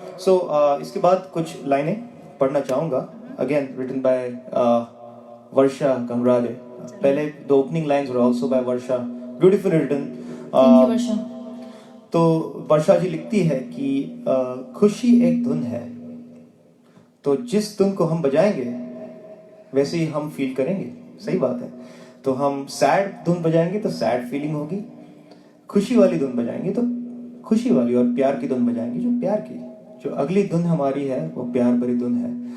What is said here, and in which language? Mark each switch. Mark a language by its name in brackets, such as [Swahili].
[Hindi] So इसके बाद कुछ लाइनें पढ़ना चाहूँगा. [English] Again written by Varsha Kamrade. पहले the opening lines were also by Varsha. Beautifully written. Thank you Varsha [Hindi] तो वर्षा जी लिखती है कि खुशी एक धुन है, तो जिस धुन को हम बजाएंगे वैसे ही हम फील करेंगे। सही बात है। तो हम सैड धुन बजाएंगे तो सैड फीलिंग होगी, खुशी वाली धुन बजाएंगे तो खुशी वाली, और प्यार की धुन बजाएंगे जो प्यार की, जो अगली धुन हमारी है वो प्यार भरी धुन है।